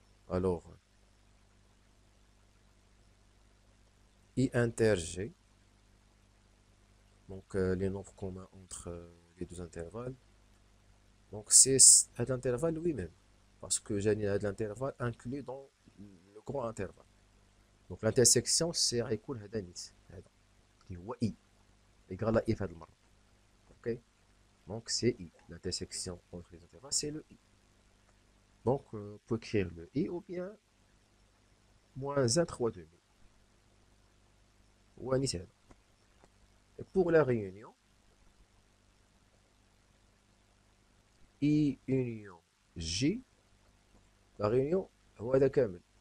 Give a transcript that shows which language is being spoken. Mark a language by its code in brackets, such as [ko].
[fr] Alors, I inter G. Donc les nombres communs entre les deux intervalles. Donc c'est cet intervalle lui-même. Parce que j'ai l'intervalle inclus dans le grand intervalle. Donc l'intersection c'est [ar] هيكون هذا نيت هذا اللي هو I [fr] égal à [ar] I في هذه المرة. [fr] Ok. Donc c'est I. L'intersection entre les intervalles c'est le I. Donc on peut écrire le I ou bien moins 1 3 demi. Ou [ar] نيت هذا. [fr] Et pour la réunion I union J, la réunion [ar] هو هذا كامل.